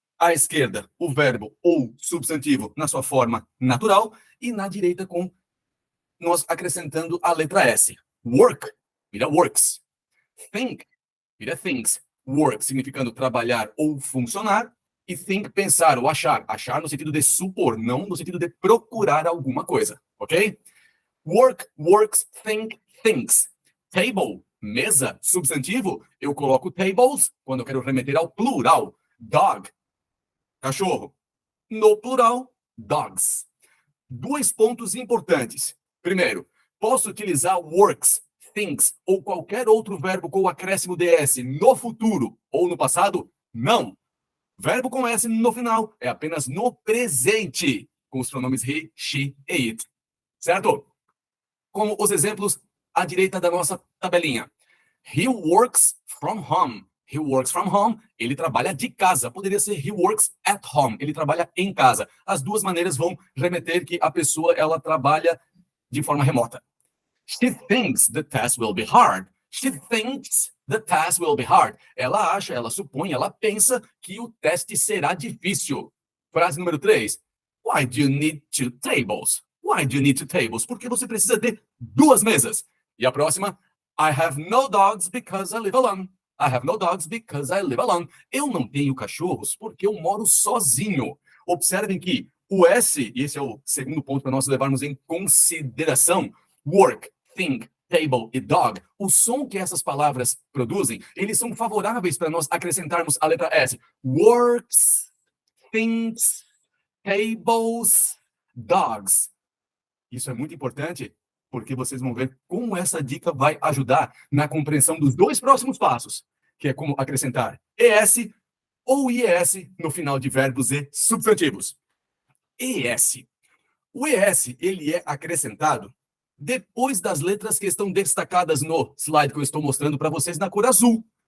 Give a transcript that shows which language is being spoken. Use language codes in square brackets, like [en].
[pt] À esquerda, o verbo ou substantivo na sua forma natural e na direita com nós acrescentando a letra S. [en] Work vira works. Think vira thinks. [pt] Work significando trabalhar ou funcionar. E think, pensar ou achar. Achar no sentido de supor, não no sentido de procurar alguma coisa, ok? [en] Work, works, think, thinks. [pt] Table, mesa, substantivo. Eu coloco tables quando eu quero remeter ao plural. Dog, cachorro. No plural, dogs. Dois pontos importantes. Primeiro, posso utilizar works, thinks ou qualquer outro verbo com o acréscimo de S no futuro ou no passado? Não. Verbo com S no final é apenas no presente, com os pronomes he, she e it. Certo? Como os exemplos à direita da nossa tabelinha. [en] He works from home. He works from home. [pt] Ele trabalha de casa. [en] Poderia ser he works at home. [pt] Ele trabalha em casa. As duas maneiras vão remeter que a pessoa ela trabalha de forma remota. [en] She thinks the test will be hard. She thinks the test will be hard. [pt] Ela acha, ela supõe, ela pensa que o teste será difícil. Frase número 3. [en] Why do you need 2 tables? Why do you need 2 tables? [pt] Porque você precisa de 2 mesas. E a próxima. [en] I have no dogs because I live alone. I have no dogs because I live alone. [pt] Eu não tenho cachorros porque eu moro sozinho. Observem que o S, e esse é o segundo ponto para nós levarmos em consideração, work, think, table e dog, o som que essas palavras produzem, eles são favoráveis para nós acrescentarmos a letra S. [en] Works, thinks, tables, dogs. [pt] Isso é muito importante, porque vocês vão ver como essa dica vai ajudar na compreensão dos 2 próximos passos, que é como acrescentar ES ou IES no final de verbos e substantivos. ES. O ES, ele é acrescentado depois das letras que estão destacadas no slide que eu estou mostrando para vocês na cor azul.